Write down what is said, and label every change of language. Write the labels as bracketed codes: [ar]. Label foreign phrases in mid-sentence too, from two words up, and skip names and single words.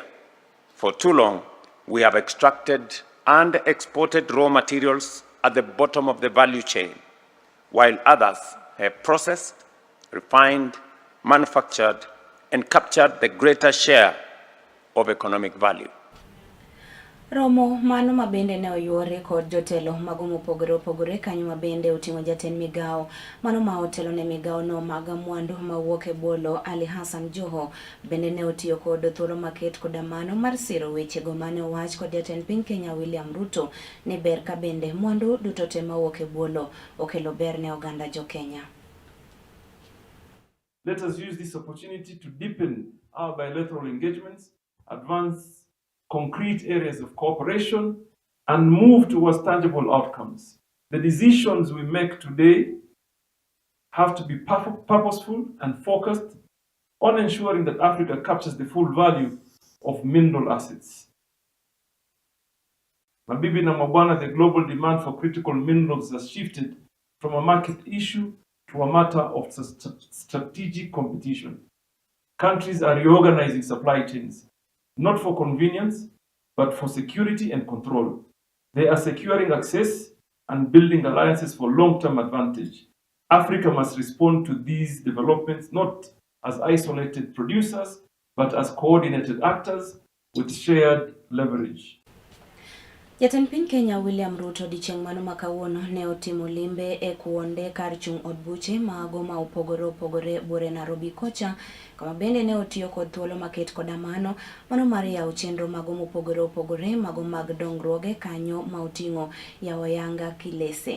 [en] For too long, we have extracted and exported raw materials at the bottom of the value chain, while others have processed, refined, manufactured, and captured the greater share of economic value. [luo] Romo mano mabende ne oyuore kod jotelo mago mopogore opogore kanyo mabende oting'o jatend migao mano ma otelo ne migao no mag mwandu mawuok e bwolo Ali Hassan Joho bende ne otiyo kod thuolo maket koda mano mar siro wechego mane owach kod jatend piny Kenya William Ruto ne ber ka bende mwandu duto te mawuok e bwolo okelo ber ne oganda jo Kenya. [en] Let us use this opportunity to deepen our bilateral engagements, advance concrete areas of cooperation, and move towards tangible outcomes. The decisions we make today have to be purposeful and focused on ensuring that Africa captures the full value of mineral assets. [sw] Mabibi na mabwana, [en] the global demand for critical minerals has shifted from a market issue to a matter of strategic competition. Countries are reorganizing supply chains, not for convenience, but for security and control. They are securing access and building alliances for long-term advantage. Africa must respond to these developments not as isolated producers, but as coordinated actors with shared leverage. [luo] Jatend piny Kenya William Ruto Achieng mano makawuono ne otimo limbe e kuonde kar chung' od buche mago ma opogore opogore buore Nairobi kocha kama bende ne otiyo kod thuolo maket koda mano mar yawo chenro mago mopogore opogore mago mag dongruoge kanyo ma oting'o yawo yanga kilese.